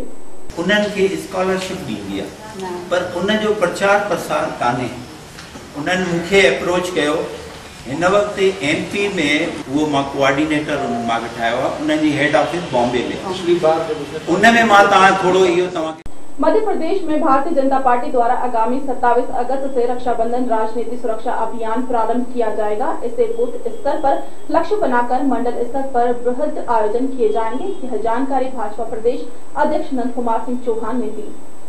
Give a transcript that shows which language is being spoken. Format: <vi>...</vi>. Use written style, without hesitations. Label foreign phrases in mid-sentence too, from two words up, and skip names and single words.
<sd>उन्हनि खे स्कॉलरशिप ॾींदी आहे, पर उन जो प्रचार प्रसार कान्हे। उन्हनि मूंखे अप्रोच कयो। हिन वक्त MP में वो मां कोऑर्डिनेटर मां ठाहियो आहे, उन्हनि जी</sd> <en>head office</en> <sd>बॉम्बे में। उन में मां तव्हां थोरो इहो तव्हांखे</sd> <hi>मध्य प्रदेश में भारतीय जनता पार्टी द्वारा आगामी 27 अगस्त से रक्षाबंधन राजनीतिक सुरक्षा अभियान प्रारंभ किया जाएगा। इसे बूथ स्तर पर लक्ष्य बनाकर मंडल स्तर पर बृहद आयोजन किए जाएंगे। यह जानकारी भाजपा प्रदेश अध्यक्ष नंद कुमार सिंह चौहान ने दी।</hi>